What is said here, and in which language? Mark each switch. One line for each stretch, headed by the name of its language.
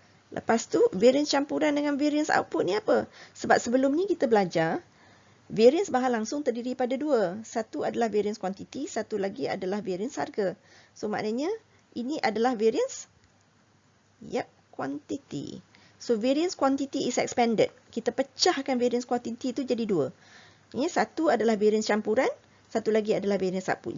Malay: Lepas tu variance campuran dengan variance output ni apa? Sebab sebelum ni kita belajar variance bahan langsung terdiri pada 2. Satu adalah variance quantity, satu lagi adalah variance harga. So maknanya ini adalah variance, yep, quantity.
English: So variance quantity is expanded.
Malay: Kita pecahkan variance quantity itu jadi 2. Ya, satu adalah variance campuran, satu lagi adalah variance output.